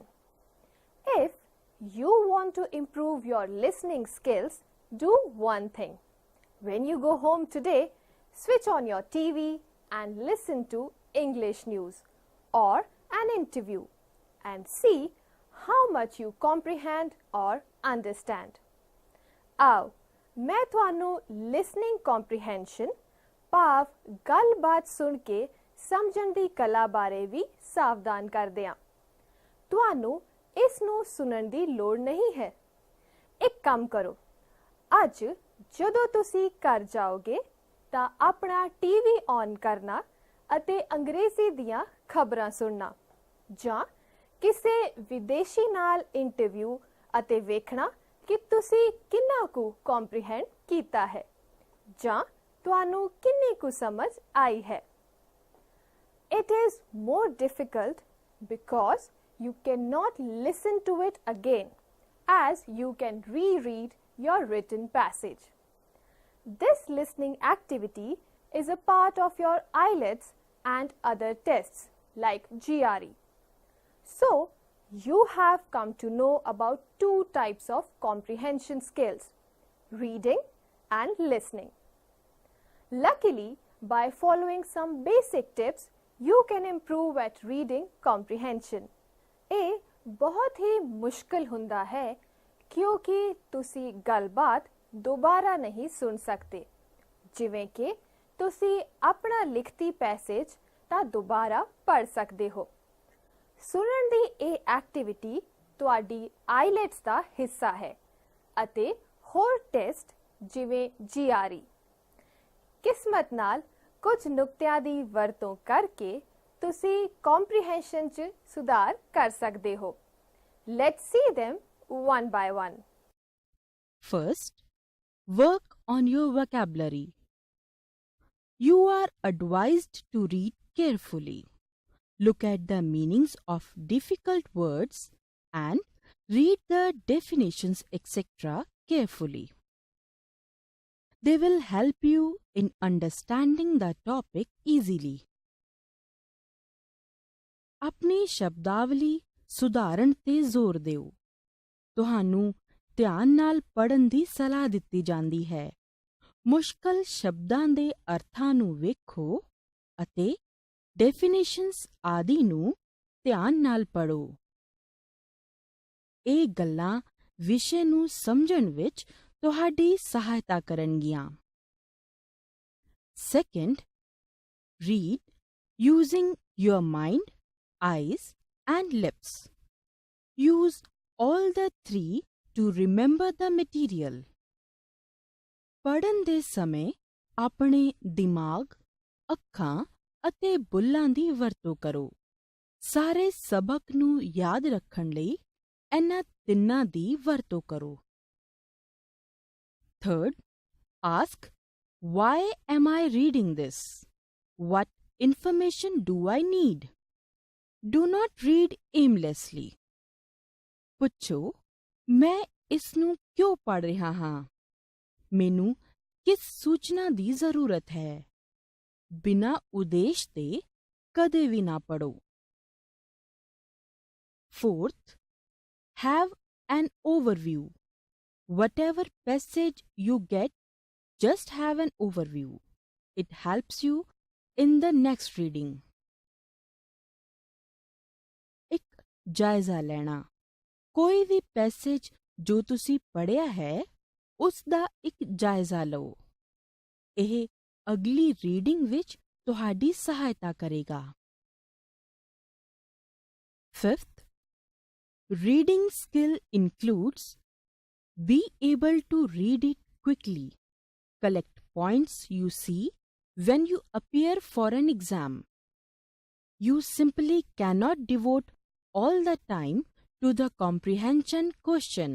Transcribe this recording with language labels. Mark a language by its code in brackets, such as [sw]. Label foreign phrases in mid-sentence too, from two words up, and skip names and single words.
[en] If you want to improve your listening skills, do one thing. When you go home today, switch on your TV and listen to English news or an interview and see how much you comprehend or understand. [pa] ਆਓ ਮੈਂ ਤੁਹਾਨੂੰ [en] listening comprehension [pa] ਭਾਵ ਗੱਲਬਾਤ ਸੁਣ ਕੇ ਸਮਝਣ ਦੀ ਕਲਾ ਬਾਰੇ ਵੀ ਸਾਵਧਾਨ ਕਰਦੇ ਹਾਂ। ਤੁਹਾਨੂੰ ਇਸ ਨੂੰ ਸੁਣਨ ਦੀ ਲੋੜ ਨਹੀਂ ਹੈ। ਇੱਕ ਕੰਮ ਕਰੋ, ਅੱਜ ਜਦੋਂ ਤੁਸੀਂ ਘਰ ਜਾਓਗੇ ਤਾਂ ਆਪਣਾ [en] TV on [pa] ਕਰਨਾ ਅਤੇ ਅੰਗਰੇਜ਼ੀ ਦੀਆਂ ਖਬਰਾਂ ਸੁਣਨਾ ਜਾਂ ਕਿਸੇ ਵਿਦੇਸ਼ੀ ਨਾਲ ਇੰਟਰਵਿਊ ਅਤੇ ਵੇਖਣਾ ਕਿ ਤੁਸੀਂ ਕਿੰਨਾ ਕੁ ਕੰਪਰੀਹੈਂਡ ਕੀਤਾ ਹੈ ਜਾਂ ਤੁਹਾਨੂੰ ਕਿੰਨੀ ਕੁ ਸਮਝ ਆਈ ਹੈ। [en] It is more difficult because you cannot listen to it again as you can reread your written passage. This listening activity is a part of your IELTS and other tests like GRE. So, you have come to know about two types of comprehension skills, reading and listening. Luckily, by following some basic tips, you can improve at reading comprehension. [pa] ਇਹ ਬਹੁਤ ਹੀ ਮੁਸ਼ਕਲ ਹੁੰਦਾ ਹੈ ਕਿਉਂਕਿ ਤੁਸੀਂ ਗੱਲਬਾਤ ਦੁਬਾਰਾ ਨਹੀਂ ਸੁਣ ਸਕਦੇ, ਜਿਵੇਂ ਕਿ ਤੁਸੀਂ ਆਪਣਾ ਲਿਖਤੀ ਪੈਸੇਜ ਤਾਂ ਦੁਬਾਰਾ ਪੜ੍ਹ ਸਕਦੇ ਹੋ। ਸੁਣਨ ਦੀ ਇਹ ਐਕਟੀਵਿਟੀ ਤੁਹਾਡੀ ਆਈਲੈਟਸ ਦਾ ਹਿੱਸਾ ਹੈ ਅਤੇ ਹੋਰ ਟੈਸਟ ਜਿਵੇਂ GRE ਕਿਸਮਤ ਨਾਲ ਕੁਝ ਨੁਕਤਿਆਂ ਦੀ ਵਰਤੋਂ ਕਰਕੇ ਤੁਸੀਂ ਕੰਪਰੀਹੈਂਸ਼ਨ 'ਚ ਸੁਧਾਰ ਕਰ ਸਕਦੇ ਹੋ। [en] Let's see them one by one. First, work on your vocabulary. You are advised to read carefully. Look at the meanings of difficult words and read the definitions, etc. carefully. They will help you in understanding the topic easily. [pa] ਆਪਣੀ ਸ਼ਬਦਾਵਲੀ ਸੁਧਾਰਨ ਤੇ ਜ਼ੋਰ ਦਿਓ। ਤੁਹਾਨੂੰ ਧਿਆਨ ਨਾਲ ਪੜ੍ਹਨ ਦੀ ਸਲਾਹ ਦਿੱਤੀ ਜਾਂਦੀ ਹੈ। ਮੁਸ਼ਕਲ ਸ਼ਬਦਾਂ ਦੇ ਅਰਥਾਂ ਨੂੰ ਵੇਖੋ ਅਤੇ ਡੈਫੀਨੇਸ਼ਨਸ ਆਦਿ ਨੂੰ ਧਿਆਨ ਨਾਲ ਪੜ੍ਹੋ। ਇਹ ਗੱਲਾਂ ਵਿਸ਼ੇ ਨੂੰ ਸਮਝਣ ਵਿੱਚ ਤੁਹਾਡੀ ਸਹਾਇਤਾ ਕਰਨਗੀਆਂ। [en] Second, read using your mind, eyes and lips. Use all the three to remember the material. [pa] ਪੜ੍ਹਨ ਦੇ ਸਮੇਂ ਆਪਣੇ ਦਿਮਾਗ, ਅੱਖਾਂ ਅਤੇ ਬੁੱਲ੍ਹਾਂ ਦੀ ਵਰਤੋਂ ਕਰੋ। ਸਾਰੇ ਸਬਕ ਨੂੰ ਯਾਦ ਰੱਖਣ ਲਈ ਇਹਨਾਂ ਤਿੰਨਾਂ ਦੀ ਵਰਤੋਂ ਕਰੋ। [en] Third, ask, why am I reading this? What information do I need? Do not read aimlessly. [pa] ਪੁੱਛੋ, ਮੈਂ ਇਸ ਨੂੰ ਕਿਉਂ ਪੜ੍ਹ ਰਿਹਾ ਹਾਂ? ਮੈਨੂੰ ਕਿਸ ਸੂਚਨਾ ਦੀ ਜ਼ਰੂਰਤ ਹੈ? ਬਿਨਾਂ ਉਦੇਸ਼ ਦੇ ਕਦੇ ਵੀ ਨਾ ਪੜ੍ਹੋ। [en] Fourth, have an overview. Whatever passage you get, just have an overview. It helps you in the next reading. [pa] ਇੱਕ ਜਾਇਜ਼ਾ ਲੈਣਾ। ਕੋਈ ਵੀ ਪੈਸੇਜ ਜੋ ਤੁਸੀਂ ਪੜ੍ਹਿਆ ਹੈ, ਉਸ ਦਾ ਇੱਕ ਜਾਇਜ਼ਾ ਲਓ। ਇਹ ਅਗਲੀ ਰੀਡਿੰਗ ਵਿੱਚ ਤੁਹਾਡੀ ਸਹਾਇਤਾ ਕਰੇਗਾ। [en] 5th, reading skill includes be able to read it quickly. Collect points you see when you appear for an exam. You simply cannot devote all the time to the comprehension question.